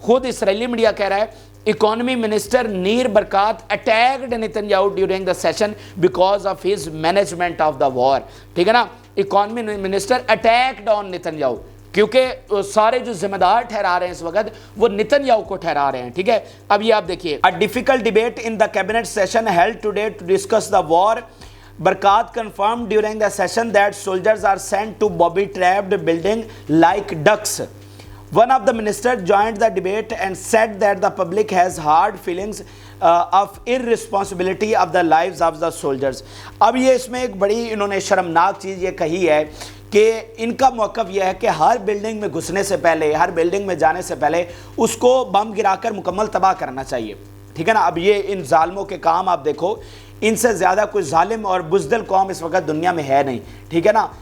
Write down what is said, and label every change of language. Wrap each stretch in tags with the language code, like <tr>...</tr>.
<ur>خود اسرائیلی میڈیا کہہ رہا ہے</ur> <en>Economy minister Nir Barkat attacked Netanyahu during the session because of his management of the war.</en> <ur>ٹھیک ہے نا,</ur> <en>economy minister attacked on</en> <ur>نیتنیاہو, کیونکہ سارے جو ذمہ دار ٹھہرا رہے ہیں اس وقت وہ نیتنیاہو کو ٹھہرا رہے ہیں. ٹھیک ہے, اب یہ آپ دیکھیے.</ur> <en>A difficult debate in the cabinet session held today to discuss the war. Barkat confirmed during the session that soldiers are sent to booby-trapped building like ducks. One of the ministers joined the debate and said that the public has hard feelings of irresponsibility of the lives of the soldiers.</en> <ur>اب یہ اس میں ایک بڑی انہوں نے شرمناک چیز یہ کہی ہے کہ ان کا موقف یہ ہے کہ ہر بلڈنگ میں گھسنے سے پہلے, ہر بلڈنگ میں جانے سے پہلے اس کو بم گرا کر مکمل تباہ کرنا چاہیے. ٹھیک ہے نا. اب یہ ان ظالموں کے کام آپ دیکھو, ان سے زیادہ کوئی ظالم اور بزدل قوم اس وقت دنیا میں ہے نہیں. ٹھیک ہے نا.</ur>